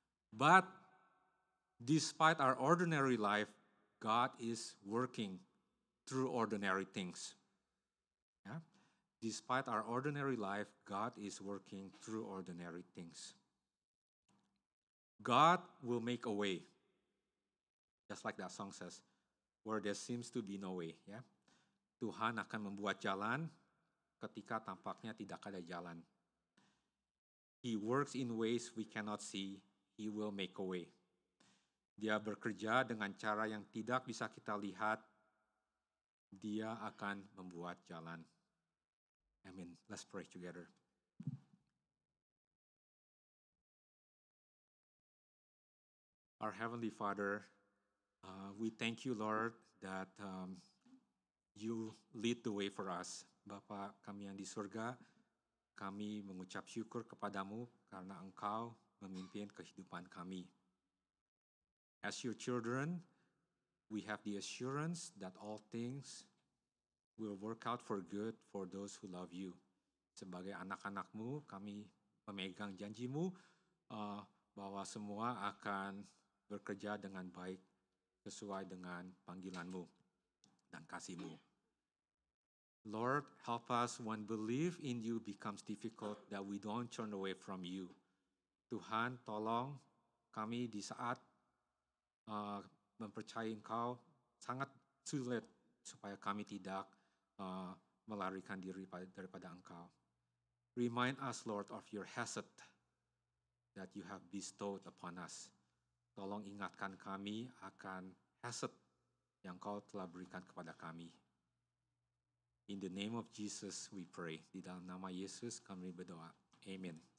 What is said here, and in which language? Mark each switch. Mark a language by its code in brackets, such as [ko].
[en] But despite our ordinary life, God is working through ordinary things. Yeah? Despite our ordinary life, God is working through ordinary things. God will make a way. Just like that song says, where there seems to be no way. Yeah? [id] Tuhan akan membuat jalan ketika tampaknya tidak ada jalan. [en] He works in ways we cannot see. He will make a way. [id] Dia bekerja dengan cara yang tidak bisa kita lihat. Dia akan membuat jalan. Amen. [en] Let's pray together. Our Heavenly Father, we thank you, Lord, that you lead the way for us. [id] Bapa kami yang di surga, kami mengucap syukur kepadamu karena Engkau memimpin kehidupan kami. [en] As your children, we have the assurance that all things will work out for good for those who love you. [id] Sebagai anak-anakmu, kami memegang janjimu bahwa semua akan bekerja dengan baik sesuai dengan panggilanmu dan kasihmu. [en] Lord, help us when belief in you becomes difficult that we don't turn away from you. [id] Tuhan, tolong kami di saat mempercayai Engkau sangat sulit supaya kami tidak melarikan diri daripada Engkau. [en] Remind us, Lord, of your hesed that you have bestowed upon us. [id] Tolong ingatkan kami akan hesed yang Kau telah berikan kepada kami. [en] In the name of Jesus we pray. [id] Di dalam nama Yesus kami berdoa. Amen.